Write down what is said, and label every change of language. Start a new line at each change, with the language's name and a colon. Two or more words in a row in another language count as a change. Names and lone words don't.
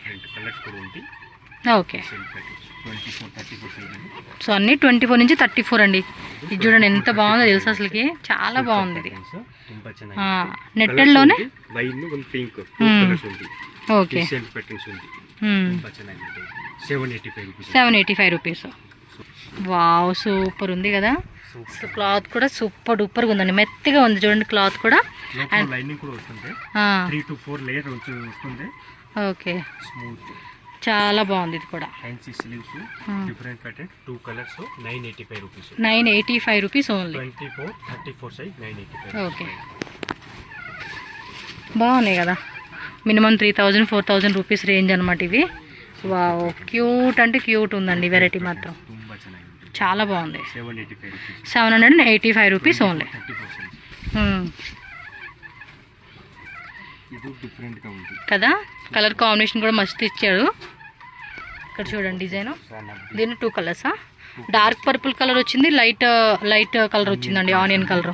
Telugu: కలర్స్ కూడా ఉంది. ఓకే, 24, 34 సైజ్. సో అన్ని 24 నుంచి 34 అండి. ఇది చూడండి ఎంత బాగుందో తెలుసు అసలుకి, చాలా బాగుంది ఇది. నెట్టెడ్లోనే
English: wine one pink colours ఉంది.
Telugu: ఓకే,
English: decent patterns ఉంది.
Kannada: ತುಂಬಾ ಚೆನ್ನಾಗಿದೆ. 785 rupees.
Telugu: 785 రూపీస్. వావ్, సూపర్ ఉంది కదా. క్లాత్ కూడా
English: super duper
Telugu: గా ఉందండి, మెత్తగా ఉంది చూడండి క్లాత్ కూడా. లైనింగ్ కూడా వస్తుంది. 3 to 4 లేయర్ వస్తుంది. ఓకే, స్మూత్. చాలా బాగుంది ఇది కూడా.
English: fancy sleeves different pattern 2 colours 985 rupees. 985 rupees only.
Telugu: 24, 34 సైజ్ 985. ఓకే బాగున్నాయి కదా.
English: minimum 3000 4000 rupees range అనమాట ఇవి.
Telugu: వావ్ క్యూట్ అంటే క్యూట్ ఉందండి వెరైటీ మాత్రం
Kannada: ತುಂಬಾ ಚೆನ್ನಾಗಿದೆ.
Telugu: చాలా బాగుంది. 785 రూపీస్.
English: 785 rupees only.
Telugu: 34 సైజ్. ఇది డిఫరెంట్ గా ఉంది కదా.
English: colour combination
Telugu: కూడా మస్తు ఇచ్చాడు. ఇక్కడ చూడండి డిజైన్. దీని 2 కలర్సా.
English: dark purple colour
Telugu: వచ్చింది,
English: light colour
Telugu: వచ్చిందండి
English: onion colour.